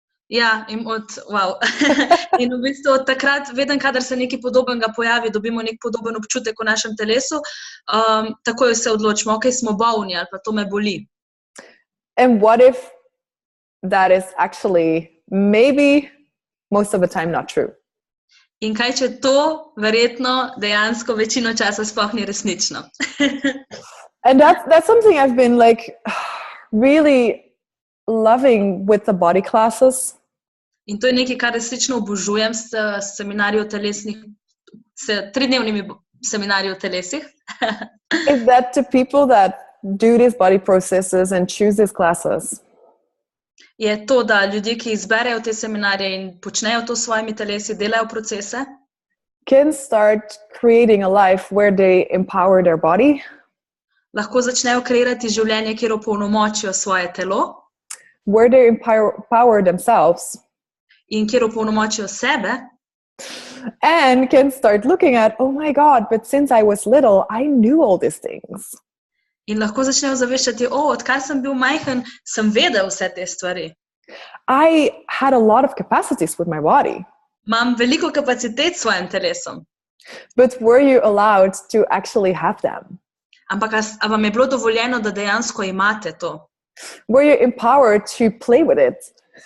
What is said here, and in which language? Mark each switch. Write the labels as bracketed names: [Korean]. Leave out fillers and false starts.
[Slovenian] Ja, wow. In v bistvu od takrat, vedno, kadar se nekaj podobnega pojavi, dobimo nek podoben občutek v našem telesu, takoj se odločimo, ok, smo bolni ali pa to me boli. [English] And what if that is actually maybe most of the time not true? [Slovenian] In kaj, če to verjetno dejansko večino časa sploh ni resnično? [English] And that's something I've been like really loving with the body classes. [Slovenian] In to je nekaj, kar resnično obožujem s seminarji o telesnih, s 3-dnevnimi seminarji o telesih. [English] Is that to people that do these body processes and choose these classes, [Slovenian] Je to, da ljudje, ki izberejo te seminarje in počnejo to s svojimi telesi, delajo procese, [English] can start creating a life where they empower their body, [Slovenian] lahko začnejo kreirati življenje, kjer opolnomočijo svoje telo [English] where they empower themselves, [Slovenian] in kjer opolnomočijo sebe, [English] and can start looking at, oh my God, but since I was little, I knew all these things. [Slovenian] in lahko začnejo zaveščati, odkar sem bil majhen, sem vedel vse te stvari. [English] I had a lot of capacities with my body, [Slovenian] Imam veliko kapacitet s svojim telesom, [English] but were you allowed to actually have them? [Slovenian] ampak a vam je bilo dovoljeno, da dejansko imate to? [English] Were you empowered to play with it?